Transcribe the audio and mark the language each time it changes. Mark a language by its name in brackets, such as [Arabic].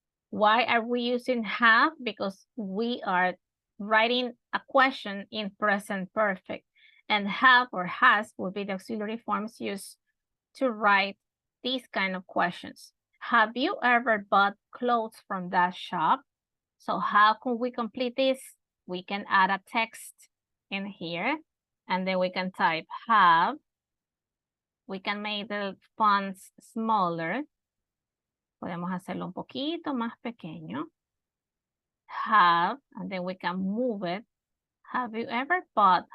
[English] Why are we using have? Because we are writing a question in present perfect, and have or has will be the auxiliary forms used to write these kind of questions. Have you ever bought clothes from that shop? So how can we complete this? We can add a text in here, and then we can type have. We can make the fonts smaller. [Spanish] Podemos hacerlo un poquito más pequeño. [English] Have, and then we can move it. Have you ever bought?